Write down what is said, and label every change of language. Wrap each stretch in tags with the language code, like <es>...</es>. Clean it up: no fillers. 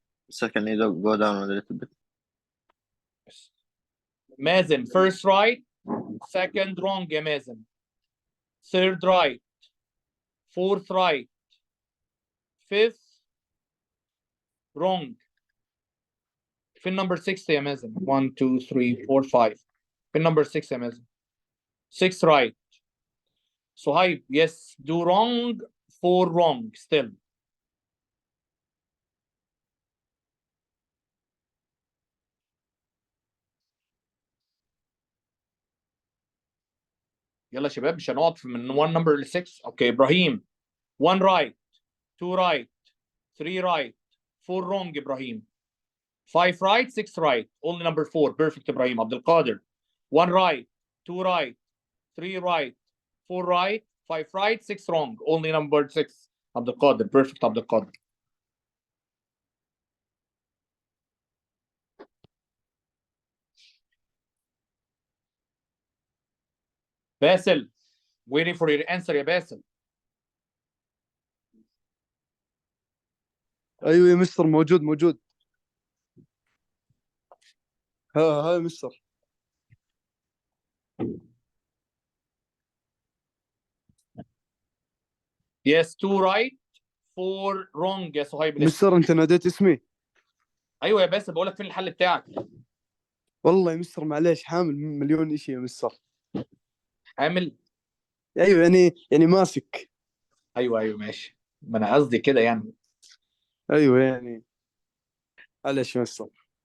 <en>So can you go down a little bit? مازن first right, second wrong</en> <ar>يا مازن.</ar> <en>Third right, fourth right, fifth wrong. فين number 6</en> <ar>يا مازن؟</ar> <en>1 2 3 4 5. فين number 6 يا مازن؟ 6 right. Suhaib, yes, do wrong, 4 wrong still.</en> <ar>يلا شباب مش هنقعد من 1 number ل 6.</ar> <en>Okay ابراهيم 1 right, 2 right, 3 right, 4 wrong ابراهيم. 5 right, 6 right, only number 4. Perfect ابراهيم. عبد القادر 1 right, 2 right, 3 right, 4 right, 5 right, 6 wrong, only number 6.</en> <ar>عبد القادر.</ar> <en>Perfect عبد القادر. باسل, waiting for your answer</en> <ar>يا باسل. ايوه يا مستر موجود ها يا مستر.</ar> <en>Yes, 2 right, 4 wrong</en> <ar>يا صهيب. مستر انت ناديت اسمي. ايوه يا باسل بقول لك فين الحل بتاعك. والله يا مستر معليش حامل مليون شيء يا مستر. عامل ايوه يعني ماسك. ايوه ماشي. ما انا قصدي كده يعني. ايوه يعني معليش يا مستر.</ar>